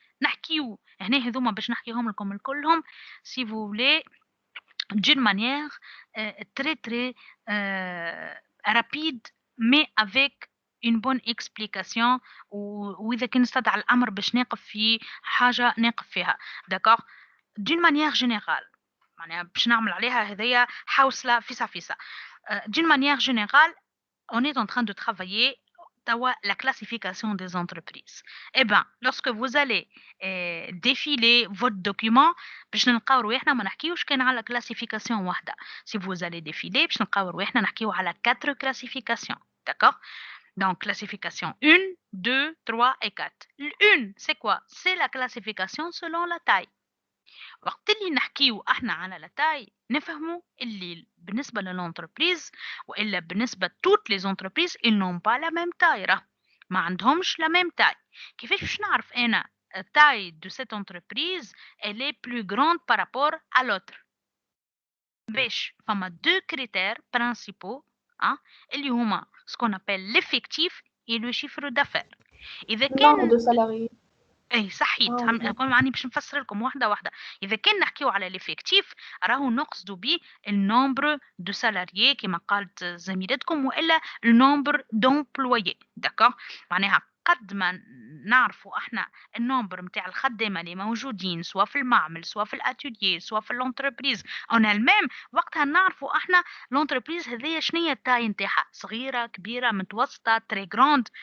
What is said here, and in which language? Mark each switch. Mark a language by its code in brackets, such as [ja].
[ar] نحكيو هنا هذوما باش نحكيهم لكم الكلهم [fr] si vous voulez d'une manière très très rapide mais avec une bonne explication, [ar] وإذا كان استدعى الأمر باش نقف في حاجة نقف فيها. [fr] D'accord? d'une manière générale, [ar] معناها باش نعمل عليها هذيا حوصلة فيسا. [fr] d'une manière générale, on est en train de travailler la classification des entreprises. Eh bien, lorsque vous allez défiler votre document, [ar] باش نلقاو رواحنا ما نحكيوش كان على [fr] classification واحدة. Si vous allez défiler, [ar] باش نلقاو رواحنا نحكيو على 4 classifications. [fr] D'accord? Donc, classification 1, 2, 3 et 4. L'1, c'est quoi? C'est la classification selon la taille. [ar] وقت اللي نحكيو احنا على لا تاي نفهموا اللي بالنسبه للانتربريز والا بالنسبه [fr] toutes les entreprises ils n'ont pas la même taille [ar] راه ما عندهمش [fr] la même taille. [ar] كيفاش باش نعرف انا [fr] taille de cette entreprise elle est plus grande par rapport à l'autre؟ [ar] باش فما [fr] deux critères principaux [ar] اللي هما [fr] ce qu'on appelle l'effectif et le chiffre d'affaires. [ar] اذا كان [fr] nombre de salariés. [ar] اي صحيت يعني باش نفسر لكم واحده واحده. اذا كان نحكيو على ليفيكتيف راهو نقصدوا به النومبر دو سالاريي كما قالت زميلتكم والا النومبر دومبلويي. داكوغ معناها قد ما نعرفوا احنا النومبر نتاع الخدامه اللي موجودين سواء في المعمل سواء في الاتوليي سواء في الانتربريز اون الميم وقتها نعرفوا احنا الانتربريز هذيا شنو هي التاي نتاعها صغيره كبيره متوسطه تري جراند.